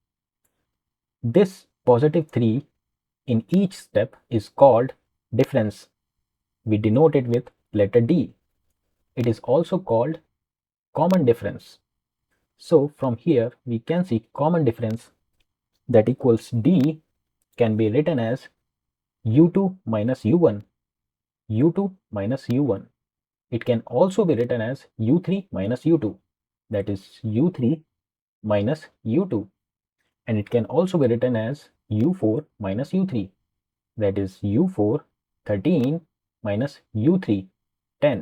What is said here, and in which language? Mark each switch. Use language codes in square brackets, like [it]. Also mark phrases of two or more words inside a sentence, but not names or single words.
[en] This positive 3 in each step is called difference. We denote it with letter D. It is also called common difference. So from here we can see common difference that equals D can be written as u2 minus u1, u2 minus u1. It can also be written as u3 minus u2, that is u3 minus u2. And it can also be written as u4 minus u3, that is u4 13 minus u3 10.